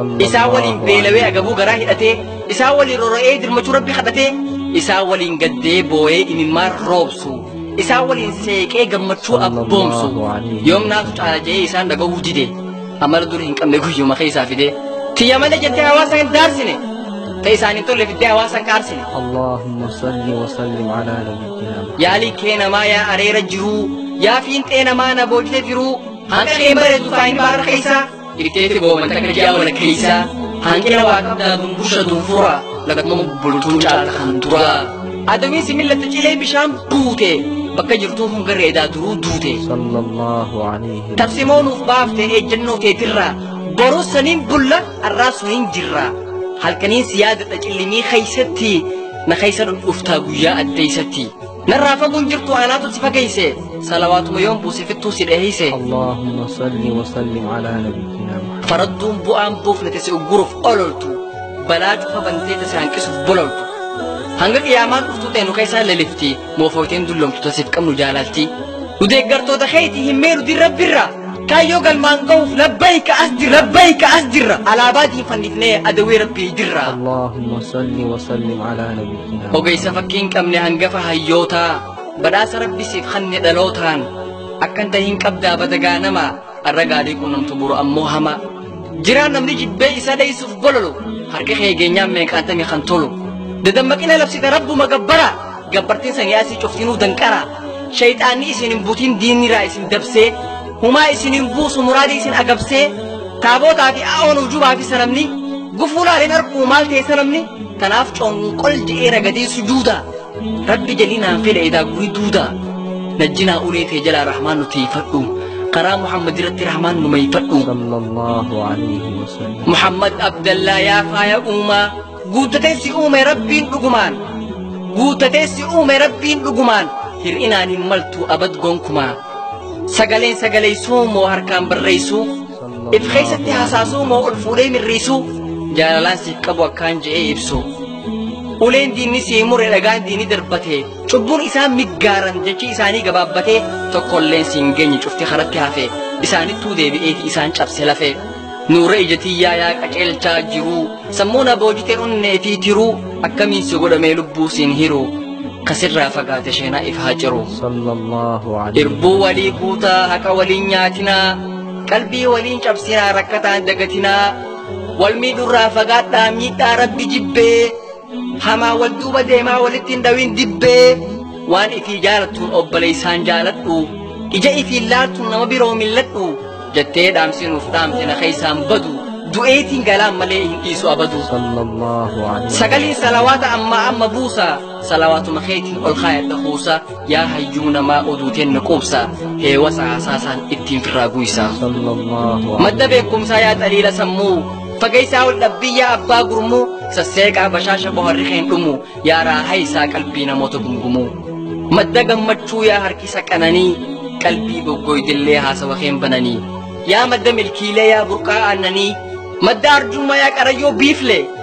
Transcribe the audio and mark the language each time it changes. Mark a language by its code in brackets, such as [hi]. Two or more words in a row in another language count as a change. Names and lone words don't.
[om] Isaan waliin beelawee agabuu garaa hidhatee, isaan waliin rora'ee dirmachuu Rabbi kadhatee, isaan waliin gaddee booyee imimmaan roobsu, isaan waliin seeqee gammachuu abboomsu. Yoom naatu caala jee isaan dhaga'uu dide, amala dur hin qabne guyyuma keessaa fide. Tiyya malee jettee hawaasa hin daarsine, ta isaan hin tolle fiddee hawaasa hin qaarsine. [ar] اللهم صل وسلم على نبينا محمد. [om] Yaalii kee namaa yaa areera jiruu, yaa fiinxee namaa na boojite firuu, hanqa kee bareedu faayin baara keessaa, irteeti booman takka ji'a wala keessaa, hanqina waa qabdaa dumbusha dunfura, lakkuma bultuun caalta kan duraa. Adawiin si millatta cilee bishaan buute, bakka jirtuu hungarra edaa duruu duute. [ar] صلى الله عليه وسلم. [om] Tabsimoo nuuf baafte ejjennoo teetirraa, boruu saniin bulla, arraa suniin jirra. Halkaniin si yaadadha cillimii keeysatti, na keeysa dhuftaa guyyaa addeeysatti. Narraa faguun jirtu anaatu si fageeyse, salawaatuma yoon buuse fittuu si dheeyse. [ar] اللهم صل وسلم على نبينا محمد. [om] Faradduun bu'aan buufne tase ugguruuf ololtu, balaa cufa bantee tase hanqisuuf bololtu. Hanga qiyaamaan dhuftu ta'e nu keessaa lelifti, moofooteen dullomtu tasiif qabnu jaalalti. Nu deeggartoota keeyti hin meenu dirra birra, kaayyoo galmaan ga'uuf labbayka as jirra, labbayka as jirra. Alaabaa diinfannifnee adawee Rabbii dirra. [ar] اللهم صل وسلم على نبينا محمد. [om] Ogeessa fakkii hin qabne hangafa hayyootaa, badhaasa Rabbi siif hanne dhalootaan, akkan tahin qabdaa badagaa nama, arra gaarii quunnamtu buru ammoo hama. Jiraan namni jibbee isa dheessuuf bololu, harka kee geenyaan meeqaatame kan tolu. Dadammaqina labsita Rabbuma gabbara, gabbartiin sanii asii coftinuu danqara. Shayxaanni isin hin buutiin diinni irraa isin dabsee, humaa isin hin buusu muraadii isin agabsee, taabootaa fi aa'oon ujubaa fi sanamni, gufuu laaleen arguu maal ta'e sanamni, tanaaf coonqol je'ee ragadee sujuuda. Rabbi jaliinaan fedha edaa gurii duuda. Najjinaa ulee ta'e jalaa rahmaan nuti ifadhu. Karaa Muhammad irratti rahmaan nu mayfadhu. [ar] صلى الله عليه وسلم. [om] Muhammad Abdallaa yaa faaya uumaa, guuttatee si uume Rabbiin dhugumaan. Guuttatee si uume Rabbiin dhugumaan. Hir'inaan hin maltu abad gonkumaa. Sagaleen sagalee suumoo harkaan barreessu. If keessatti hasaasuu moo ol fuudhee mirriisu? Jaalalaan siif qabu akkaan je'ee ibsu. Uleen diinni sii mure dhagaan diinni darbate. Cubbuun isaan miggaaran jechi isaanii gabaabbatee tokkolleen siin geenye cufti karatti hafe. Isaanittuu deebi'eeti isaan cabse lafe. Nuura ija tiyyaa yaa qaceelchaa jiru. Sammuu na boojite onnee fi tiruu. Akkamiin si godhamee lubbuu siin hiru? Kasirraa fagaate sheenaa if haa ciru. [ar] صلى الله عليه وسلم. [om] Irbuu walii kuutaa haqa waliin nyaatinaa. Qalbii waliin cabsinaa rakkataan dagatinaa. Wal miidhurraa fagaadhaa miidhaa Rabbi jibbee. Hamaa wal duuba deemaa walitti hin dhawin dibbee. Waan ifii jaalattuun obboleessaan jaaladhu. Ija ifii laaltuun nama biroo milladhu. Jettee dhaamsi nuuf dhaamte na keessaan badu. Du'eetiin galaan malee hin dhiisu abadu. [ar] صلى الله عليه وسلم. [om] Sagaliin salawaata amma amma buusa. Salawaatuma keetiin ol kaayadha kuusa. Yaa hayyuu namaa oduuteen na quubsa. Heewa saasaasaan ittiin firraa guysa. [ar] صلى الله عليه Madda وسلم. [om] beekumsaa yaa xaliila sammuu. Fageessaa ol dhabbii yaa abbaa gurmuu. Sasseeqaa bashaasha boharri keen dhumu. Yaa raahaysaa qalbii namoota gungumuu. Madda gammachuu yaa harkisa qananii. Qalbii goggoydillee haasawa keen bananii. Yaa madda milkiilee yaa burqaa aannanii. Madda arjummaa yaa qarayyoo biifle.